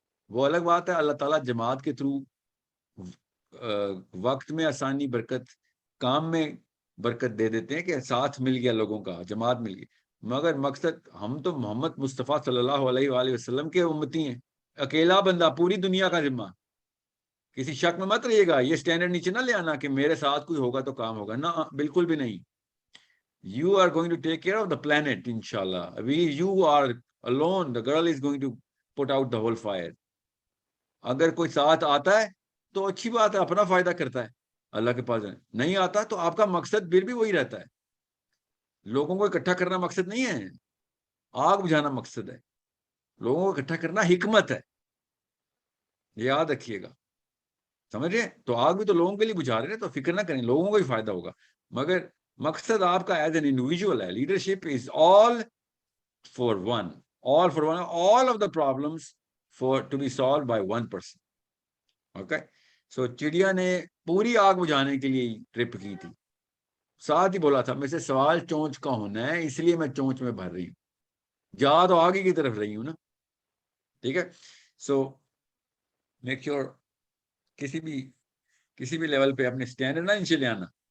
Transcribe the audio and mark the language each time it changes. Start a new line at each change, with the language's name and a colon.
Urdu: وہ الگ بات ہے اللہ تعالیٰ جماعت کے تھرو وقت میں آسانی, برکت, کام میں برکت دے دیتے ہیں کہ ساتھ مل گیا لوگوں کا, جماعت مل گئی. مگر مقصد ہم تو محمد مصطفیٰ صلی اللہ علیہ وآلہ وسلم کے امتی ہیں. اکیلا بندہ پوری دنیا کا ذمہ. کسی شک میں مت رہیے گا. یہ سٹینڈرڈ نیچے نہ لے آنا کہ میرے ساتھ کوئی ہوگا تو کام ہوگا. نہ, بالکل بھی نہیں.
English: You are going to take care of the planet, inshallah. You are alone. The girl is going to put out the whole fire.
Urdu: اگر کوئی ساتھ آتا ہے تو اچھی بات ہے, اپنا فائدہ کرتا ہے, اللہ کے پاس نہیں آتا تو آپ کا مقصد پھر بھی وہی رہتا ہے. لوگوں کو اکٹھا کرنا مقصد نہیں ہے, آگ بجھانا مقصد ہے. لوگوں کو اکٹھا کرنا حکمت ہے, یاد رکھیے گا. سمجھ رہے ہیں؟ تو آگ بھی تو لوگوں کے لیے بجھا رہے ہیں, تو فکر نہ کریں, لوگوں کو بھی فائدہ ہوگا. مگر مقصد آپ کا ایز این انڈیویجول ہے.
English: Leadership is all for one, all for one, all of the problems to be solved by one person.
Urdu: Okay, so چڑیا نے پوری آگ بجھانے کے لیے ٹرپ کی تھی. ساتھ ہی بولا تھا میں سے سوال چونچ کا ہونا ہے, اس لیے میں چونچ میں بھر رہی ہوں. جا تو آگے کی طرف رہی ہوں نا. ٹھیک ہے. سو
English: make sure
Urdu: کسی بھی لیول پہ اپنے اسٹینڈرڈ نہ نیچے لے آنا.